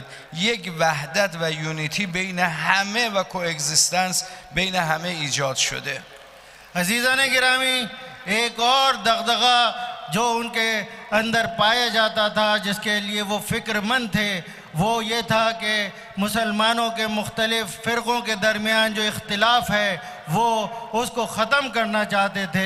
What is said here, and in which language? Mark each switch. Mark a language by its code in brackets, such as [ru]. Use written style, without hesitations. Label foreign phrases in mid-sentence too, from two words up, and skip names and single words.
[fa] یک وحدت و یونیتی بین همه و کوگزیستنس بین همه ایجاد شده. [hi] अज़ीज़ान गिरामी, एक और दगदगा जो उनके अंदर पाया जाता था, जिसके लिए वो फ़िक्रमंद थे, वो ये था कि मुसलमानों के मुख्तलिफ़ फ़िरक़ों के दरमियान जो इख्तिलाफ़ है वो उसको ख़त्म करना चाहते थे.